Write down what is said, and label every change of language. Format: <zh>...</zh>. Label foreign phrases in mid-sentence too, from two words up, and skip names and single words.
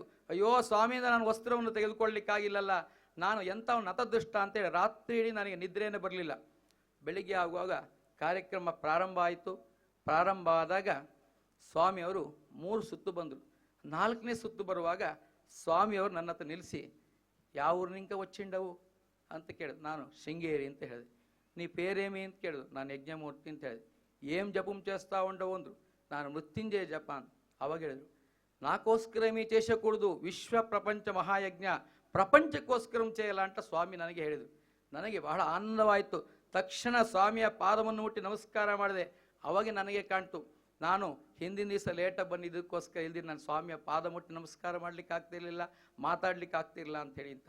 <kn>ಅಯ್ಯೋ ಸ್ವಾಮಿಯಿಂದ ನಾನು ವಸ್ತ್ರವನ್ನು ತೆಗೆದುಕೊಳ್ಳಲಿಕ್ಕಾಗಿಲ್ಲಲ್ಲ, ನಾನು ಎಂಥ ನತದೃಷ್ಟ ಅಂತೇಳಿ ರಾತ್ರಿ ಇಡೀ ನನಗೆ ನಿದ್ರೆಯೇ ಬರಲಿಲ್ಲ. ಬೆಳಿಗ್ಗೆ ಆಗುವಾಗ ಕಾರ್ಯಕ್ರಮ ಪ್ರಾರಂಭ ಆಯಿತು. ಪ್ರಾರಂಭ ಆದಾಗ ಸ್ವಾಮಿಯವರು 3 ಸುತ್ತು ಬಂದರು. 4ನೇ ಸುತ್ತು ಬರುವಾಗ ಸ್ವಾಮಿಯವರು ನನ್ನ ಹತ್ರ ನಿಲ್ಲಿಸಿ, ಯಾವ ಊರಿನಿಂಕ వచ్చిండవు ಅಂತ ಕೇಳಿದ್ರು. ನಾನು ಶೃಂಗೇರಿ ಅಂತ ಹೇಳಿದೆ.</kn> <te>నీ పేరేమి</te> <kn>ಅಂತ ಕೇಳಿದ್ರು. ನಾನು ಯಜ್ಞಮೂರ್ತಿ ಅಂತ ಹೇಳಿದೆ.</kn> <te>ఏం జపం చేస్తా ఉండవు</te> <kn>ಅಂದರು. ನಾನು ಮೃತ್ಯುಂಜಯ ಜಪ ಅಂತ. ಅವಾಗ ಹೇಳಿದ್ರು,</kn> <te>నాకోస్కరమీ చేసకూడదు,</te> <kn>ವಿಶ್ವ ಪ್ರಪಂಚ ಮಹಾಯಜ್ಞ ಪ್ರಪಂಚಕ್ಕೋಸ್ಕರಂ చేయಲ್ಲ ಅಂತ ಸ್ವಾಮಿ ನನಗೆ ಹೇಳಿದರು. ನನಗೆ ಬಹಳ ಆನಂದವಾಯಿತು. ತಕ್ಷಣ ಸ್ವಾಮಿಯ ಪಾದವನ್ನು ಮುಟ್ಟಿ ನಮಸ್ಕಾರ ಮಾಡಿದೆ. ಅವಾಗ ನನಗೆ ಕಾಣ್ತು, ನಾನು ಹಿಂದಿನ ದಿವಸ ಲೇಟಾಗಿ ಬಂದಿದ್ದಕ್ಕೋಸ್ಕರ ಇಲ್ದಿ ನಾನು ಸ್ವಾಮಿಯ ಪಾದ ಮುಟ್ಟಿ ನಮಸ್ಕಾರ ಮಾಡಲಿಕ್ಕೆ ಆಗ್ತಿರಲಿಲ್ಲ, ಮಾತಾಡಲಿಕ್ಕೆ ಆಗ್ತಿರಲಿಲ್ಲ ಅಂಥೇಳಿ ಅಂತ.</kn>